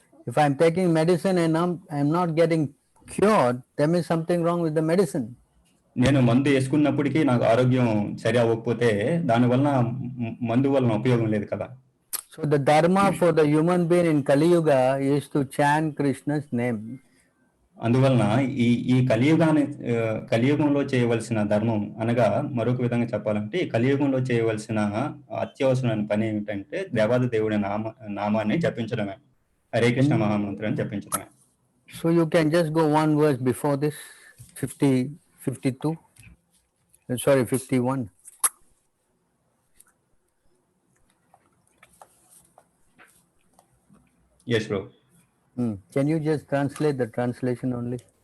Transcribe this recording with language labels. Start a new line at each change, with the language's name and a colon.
English: If I'm taking medicine and I'm not getting cured, there is something wrong with the medicine.
Telugu: నేను మందు వేసుకున్నప్పటికీ నాకు ఆరోగ్యం సరి అవ్వకపోతే దానివల్ల మందు వలన ఉపయోగం లేదు కదా.
English: So the dharma for the human being in Kali Yuga is to chant Krishna's name.
Telugu: అందువలన ఈ కలియుగంలో చేయవలసిన ధర్మం అనగా, మరొక విధంగా చెప్పాలంటే ఈ కలియుగంలో చేయవలసిన అత్యవసరమైన పని ఏమిటంటే దేవాది దేవుడి నామాన్ని జపించడమే, Hare Krishna మహామంత్రాన్ని జపించడమే.
English: So you can just go one verse before this, 52. Sorry, 51. Yes, bro. Can you just translate the translation only?